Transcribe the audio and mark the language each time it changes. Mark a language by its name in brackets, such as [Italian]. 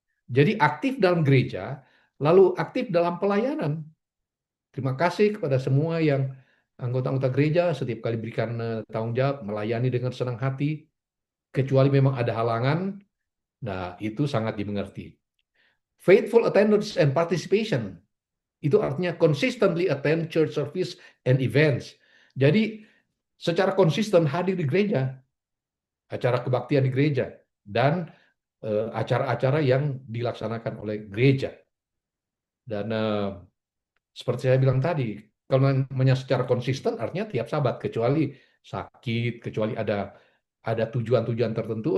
[Indonesian] Jadi aktif dalam gereja, lalu aktif dalam pelayanan. Terima kasih kepada semua yang anggota-anggota gereja setiap kali berikan tanggung jawab, melayani dengan senang hati, kecuali memang ada halangan, nah itu sangat dimengerti. [English] Faithful attendance and participation, [Indonesian] itu artinya [English] consistently attend church service and events. [Indonesian] Jadi secara konsisten hadir di gereja, acara kebaktian di gereja, dan acara-acara yang dilaksanakan oleh gereja. Dan seperti saya bilang tadi, kalau namanya secara konsisten artinya tiap Sabat, kecuali sakit, kecuali ada tujuan-tujuan tertentu.